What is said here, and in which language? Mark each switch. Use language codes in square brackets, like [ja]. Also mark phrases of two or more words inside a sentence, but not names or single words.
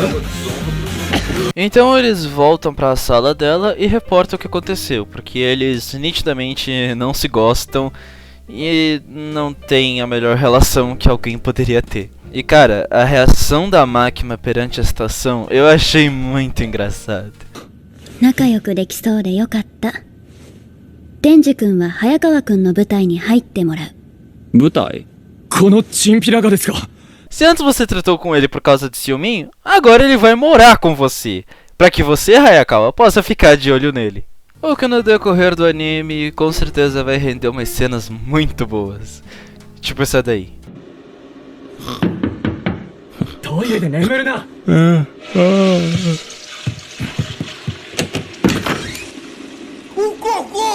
[pt] Então eles voltam pra sala dela e reportam o que aconteceu, porque eles nitidamente não se gostam e não tem a melhor relação que alguém poderia ter. E cara, a reação da Makima perante a situação eu achei muito engraçada. [ja] 仲良くできそうでよかった。デンジ君は早川君の部隊に入ってもらう。部隊？このチンピラがですか? [pt] Se antes você tratou com ele por causa de ciúminho, agora ele vai morar com você, pra que você, Hayakawa, possa ficar de olho nele. O que no decorrer do anime com certeza vai render umas cenas muito boas. Tipo essa daí. O cocô!